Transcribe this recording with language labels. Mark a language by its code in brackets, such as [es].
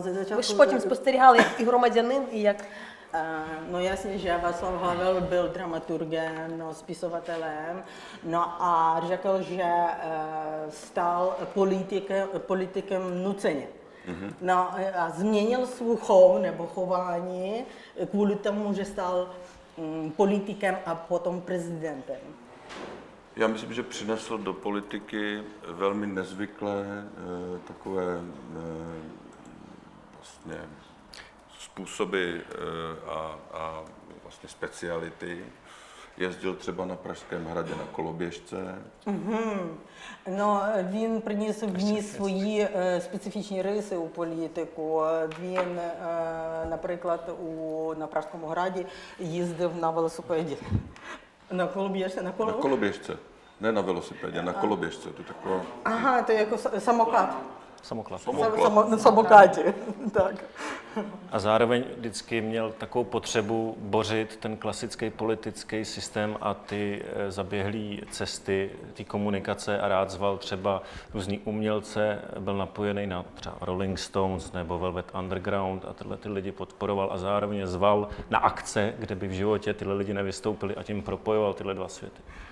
[uk] Ви ж потім спостерігали як і громадянин, і як... [cs] No jasně, že Václav Havel byl dramaturgem, no, spisovatelem, no a řekl, že stal politikem nuceně. No a změnil svůj chov nebo chování kvůli tomu, že stal politikem a potom prezidentem. Já myslím, že přinesl do politiky velmi nezvyklé takové vlastně způsoby a vlastně speciality. Jezdil třeba na Pražském hradě na koloběžce. [uk] No, він вніс свої специфічні риси у політику. Він, наприклад, на Пражському граді їздив на велосипеді. На колобєжці, [cs] Na koloběžce. Ne na velosipedě, na koloběžce. To je taková... [uk] Ага, то як самокат. [cs] Samoklad. [uk] На самокаті. Так. [cs] A zároveň vždycky měl takovou potřebu bořit ten klasický politický systém a ty zaběhlé cesty, ty komunikace a rád zval třeba různý umělce, byl napojený na třeba Rolling Stones nebo Velvet Underground a tyhle ty lidi podporoval a zároveň zval na akce, kde by v životě tyhle lidi nevystoupili a tím propojoval tyhle 2 světy.